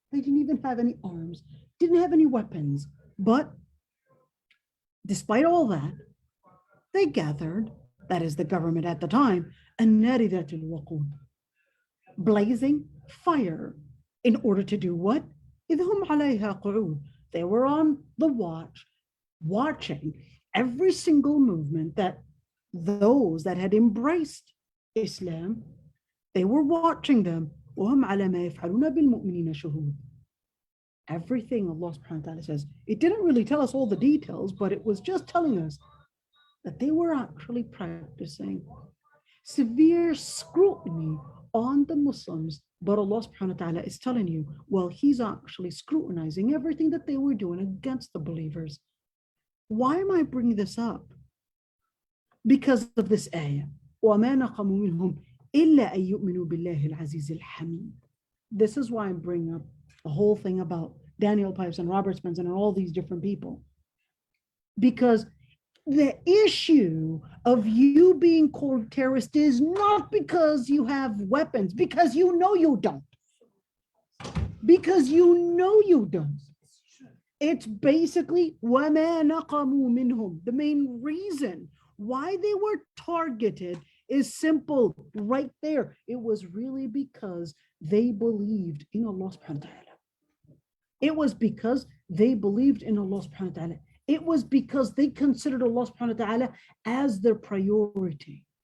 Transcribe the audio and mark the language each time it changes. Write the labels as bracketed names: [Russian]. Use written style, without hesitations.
[English] They didn't even have any arms, didn't have any weapons. But despite all that, they gathered, that is the government at the time, [Arabic] النار ذات الوقود, [English] blazing fire, in order to do what? [Arabic] إذ هم عليها قعود. [English] They were on the watch, watching every single movement that those that had embraced Islam, they were watching them. [Arabic] وهم على ما يفعلون بالمؤمنين شهود. [English] Everything Allah subhanahu wa ta'ala says, it didn't really tell us all the details, but it was just telling us that they were actually practicing severe scrutiny on the Muslims. But Allah subhanahu wa ta'ala is telling you, well, He's actually scrutinizing everything that they were doing against the believers. Why am I bringing this up? Because of this ayah. [Arabic] وَمَا نَقَمُوا مِنْهُمْ إِلَّا أَن يُؤْمِنُوا بِاللَّهِ الْعَزِيزِ الْحَمِيدِ. [English] This is why I'm bringing up the whole thing about Daniel Pipes and Robert Spencer and all these different people. Because the issue of you being called terrorist is not because you have weapons, because you know you don't. Because you know you don't. It's basically [Arabic] وَمَا نَقَمُوا مِنْهُمْ. [English] The main reason why they were targeted is simple, right there. It was really because they believed in Allah subhanahu wa ta'ala. It was because they believed in Allah subhanahu wa ta'ala. It was because they considered Allah subhanahu wa ta'ala as their priority.